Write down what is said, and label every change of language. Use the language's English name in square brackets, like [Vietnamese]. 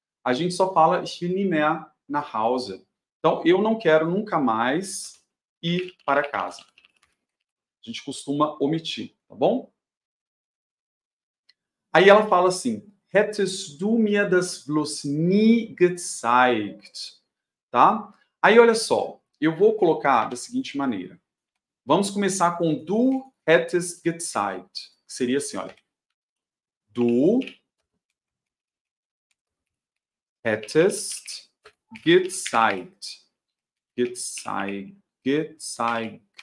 [Portuguese] A gente só fala [German] ich will nie mehr nach Hause. [Portuguese] Então, eu não quero nunca mais ir para casa. A gente costuma omitir, tá bom? Aí ela fala assim, [German] hättest du mir das bloß nie gezeigt? [Portuguese] Tá? Aí, olha só, eu vou colocar da seguinte maneira. Vamos começar com [German] du hättest gezeigt. [Portuguese] Seria assim, olha. [German] Du hättest gezeigt. Gezeigt.